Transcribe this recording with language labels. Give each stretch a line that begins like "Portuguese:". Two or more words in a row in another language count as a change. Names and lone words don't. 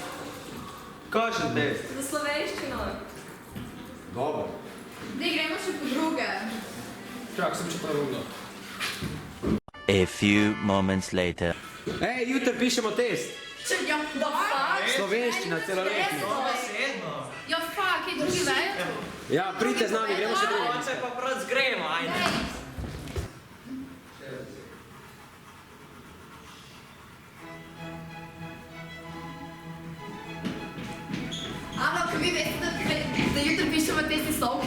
Slovenian: Kakšen test? Za slovenščino. Dobro. Dej, gremo še po druge. Čak, sem še prvo.
English: A few moments later.
Slovenian: Ej, jutri pišemo test. Ja, da fakt? Slovenščina, celoletni. Ja, fakt, kaj drugi vejo? Ja, pridite z nami, gremo še druge. Oče pa prav zgremo, ajde. Alo, kaj vi veste, da jutri pišemo test iz Sovke?